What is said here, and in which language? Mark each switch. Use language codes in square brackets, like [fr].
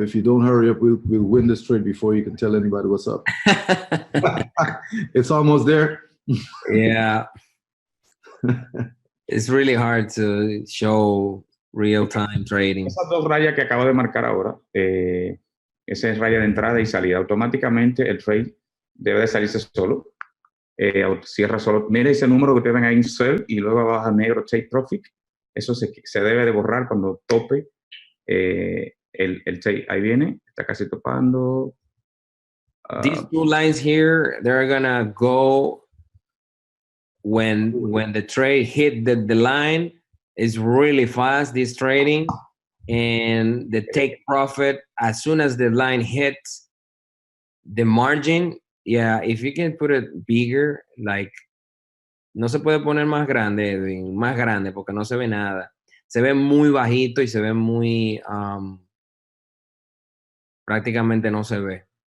[en] If you don't hurry up, we'll win this trade before you can tell anybody what's up. It's almost there. Yeah. It's really hard to show real-time trading. [es] Esas dos rayas que acabo de marcar ahora, esa es raya de entrada y salida. Automáticamente el trade debe de salirse solo. Cierra solo. Mira ese número que tienen ahí en sell y luego abajo negro take profit. Eso se debe de borrar cuando tope el trade. Ahí viene, está casi topando. [en] These two lines here, they're gonna go when the trade hit the line. Is really fast, this trading, and the take profit as soon as the line hits the margin. Yeah, if you can put it bigger, like, [es] no se puede poner más grande, Edwin, más grande, porque no se ve nada. Se ve muy bajito y se ve muy, prácticamente no se ve.